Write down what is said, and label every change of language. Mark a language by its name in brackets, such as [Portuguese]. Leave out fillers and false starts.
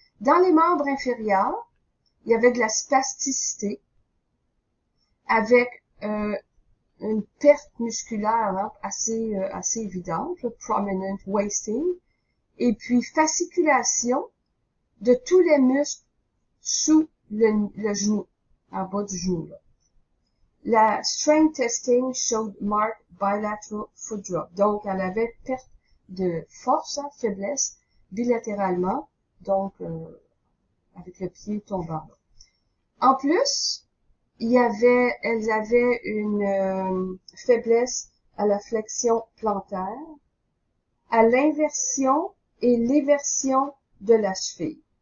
[French] Dans les membres inférieurs, il y avait de la spasticité avec une perte musculaire, hein, assez évidente, [English] prominent wasting, [French] et puis fasciculation de tous les muscles sous le genou, en bas du genou, là. [English] La strain testing showed marked bilateral foot drop. [French] Donc, elle avait perte de force, hein, faiblesse, bilatéralement, donc avec le pied tombant. En plus, elles avaient une faiblesse à la flexion plantaire, à l'inversion et l'éversion de la cheville.